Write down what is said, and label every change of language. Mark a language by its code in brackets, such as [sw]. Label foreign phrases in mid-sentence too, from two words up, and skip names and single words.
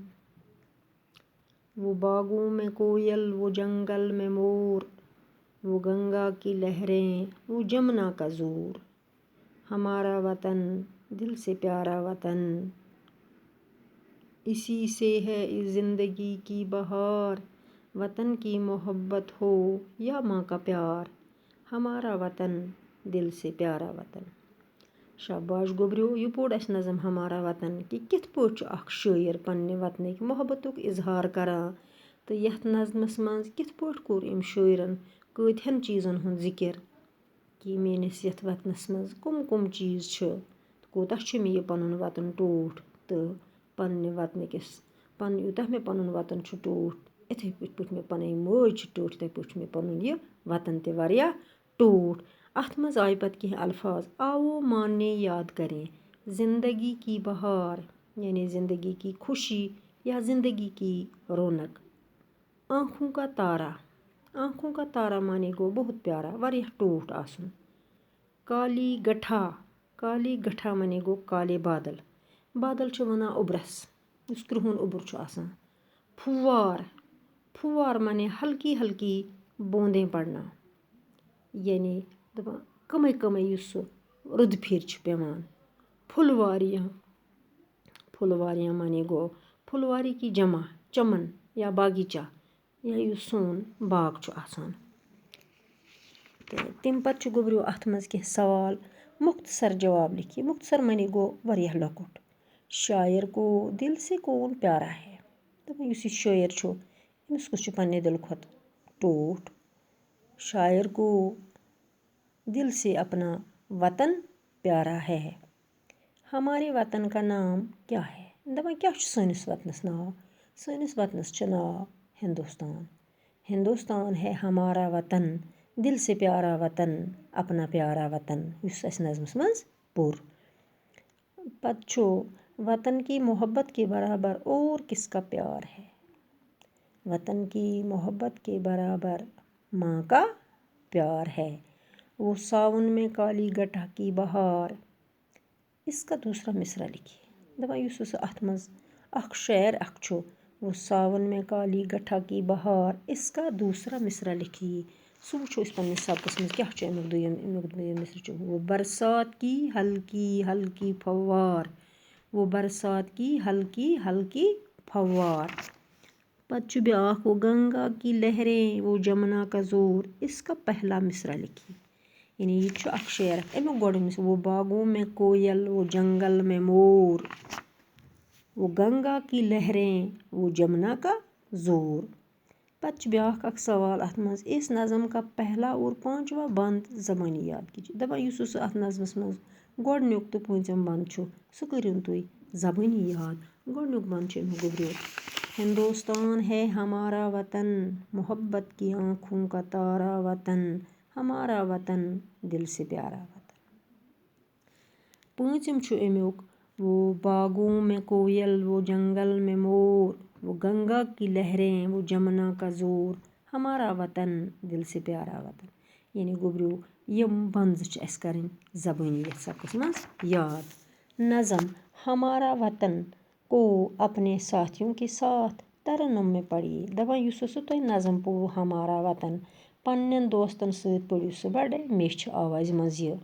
[ur] وہ باغوں میں کوئل وہ جنگل میں مور، وہ گنگا کی لہریں وہ جمنا کا زور، ہمارا وطن دل سے پیارا وطن۔ اسی سے ہے اس زندگی کی بہار، وطن کی محبت ہو یا ماں کا پیار، ہمارا وطن دل سے پیارا وطن۔ [ks] شاباش گوبریو، یہ پوٚر اَسہِ نظم ہمارا وطن کہ کِتھ پٲٹھۍ چھُ اکھ شٲعر پنٛنہِ وطنٕکۍ محبتُک اظہار کران، تہٕ یتھ نظمس منٛز کِتھ پٲٹھۍ کوٚر أمۍ شٲعرن کۭتہن چیٖزن ہُنٛد ذِکر کہ میٛٲنِس یتھ وطنس منٛز کُم کُم چیٖز چھِ، کوٗتاہ چھُ مےٚ یہِ پنُن وطن ٹوٹھ، تہٕ پنٛنہِ وطنٕکِس یوٗتاہ مےٚ پنُن وطن چھُ ٹوٹھ، یِتھَے پٲٹھۍ مےٚ پنٕنۍ مٲج چھِ ٹوٹھ، یِتھَے پٲٹھۍ چھُ مےٚ پنُن یہِ وطن تہِ واریاہ ٹوٹھ۔ اتھ منٛز آیہِ پتہٕ کینٛہہ الفاظ، آوو ماننے [ur] یاد کریں زندگی کی بہار، یعنی زندگی کی خوشی یا زندگی کی رونق۔ آنکھوں کا تارا، آنکھوں کا تارا [ks] معنی گوٚو [ur] بہت پیارا، [ks] واریاہ ٹوٹھ آسُن۔ [ur] کالی گٹھا، کالی گٹھا [ks] معنی گوٚو [ur] کالے بادل، [ks] بادل چھِ وَنان اوٚبرس یُس کرٛہُن اوٚبُر چھُ آسان۔ پھُوار، پھُوار معنی [ur] ہلکی ہلکی بوندیں پڑنا، [ks] یعنی دَپان کمٕے کمٕے یُس سُہ رُدٕ پھِرِ چھِ پیٚوان۔ [ur] پھُلواریاں، پھُلواریاں [ks] معنی گوٚو [ur] پھُلواری کی جمع، چمن یا باغیچہ یا [ks] یُس سون باغ چھُ آسان۔ تہٕ تمہِ پتہٕ چھُ گوٚبریو اتھ منٛز کینٛہہ سوال، [ur] مختصر جواب لکھیے۔ مختصر [ks] معنی گوٚو واریاہ لۄکُٹ۔ [ur] شاعر کو دل سے کون پیارا ہے، [ks] دَپان یُس یہِ شٲعر چھُ أمِس کُس چھُ پنٛنہِ دِلہٕ کھۄتہٕ ٹوٹھ۔ [ur] شاعر کو دل سے اپنا وطن پیارا ہے۔ ہمارے وطن کا نام کیا ہے، [ks] دَپان کیٛاہ چھُ سٲنِس وطنس ناو، سٲنِس وطنس چھُ ناو ہندوستان۔ [ur] ہندوستان ہے ہمارا وطن، دل سے پیارا وطن، اپنا پیارا وطن، [ks] یُس اَسہِ نظمس منٛز پوٚر۔ پتہٕ چھُ [ur] وطن کی محبت کے برابر اور کس کا پیار ہے، وطن کی محبت کے برابر ماں کا پیار ہے۔ وہ ساون میں کالی گٹھا کی بہار، اس کا دوسرا مصرع لکھیے۔ [ks] دَپان یُس ہسا اتھ منٛز اکھ شعر اکھ چھُ، [ur] وہ ساون میں کالی گٹھا کی بہار، اس کا دوسرا مصرع لکھیے۔ [ks] سُہ وٕچھو أسۍ پنٛنِس سبقس منٛز کیٛاہ چھُ امیُک دوٚیِم مصرع چھُ، [ur] وہ برسات کی ہلکی ہلکی پھوار، وہ برسات کی ہلکی ہلکی پھوار۔ [ks] پتہٕ چھُ بیٛاکھ، [ur] وہ گنگا کی لہریں وہ جمنا کا زور، اس کا پہلا مصرع لکھیے۔ [ks] یعنی یہِ چھُ اکھ شعر اکھ، امیُک گۄڈٕ مصرع، [ur] وہ باغوں میں کوयल وہ جنگل میں مور، وہ گنگا کی لہریں وہ جمنا کا زور۔ [ks] پتہٕ چھُ بیٛاکھ اکھ سوال اتھ منٛز، [ur] اس نظم کا پہلا اور پانچواں بند زبانی یاد کیجیے۔ [ks] دَپان یُس ہسا اتھ نظمس منٛز گۄڈنیُک تہٕ پوٗنٛژِم بند چھُ سُہ کٔرِوُن تُہۍ زبٲنی یاد۔ گۄڈنیُک بند چھُ امیُک گوٚبریو، [ur] ہندوستان ہے ہمارا وطن، محبت کی آنکھوں کا تارا وطن، ہمارا وطن دل سے پیارا وطن۔ [ks] پوٗنٛژِم چھُ امیُک [ur] وہ باغوں میں کویل وہ جنگل میں مور وہ گنگا کی لہریں وہ جمنا کا زور ہمارا وطن دل سے پیارا وطن. [ks] یعنی گوٚبریو یِم بنٛزٕ چھِ اَسہِ کَرٕنۍ زبٲنی یَتھ سبقَس منٛز یاد. [ur] نظم ہمارا وطن کو اپنے ساتھیوں کے ساتھ ترنم میں پڑھیے. [ks] دپان یُس ہسا تۄہہِ نظم پوٚروُ ہمارا وطن پنٛنٮ۪ن دوستن سۭتۍ پٔرِو سُہ بڑٕ میچھِ آوازِ منٛز یہِ.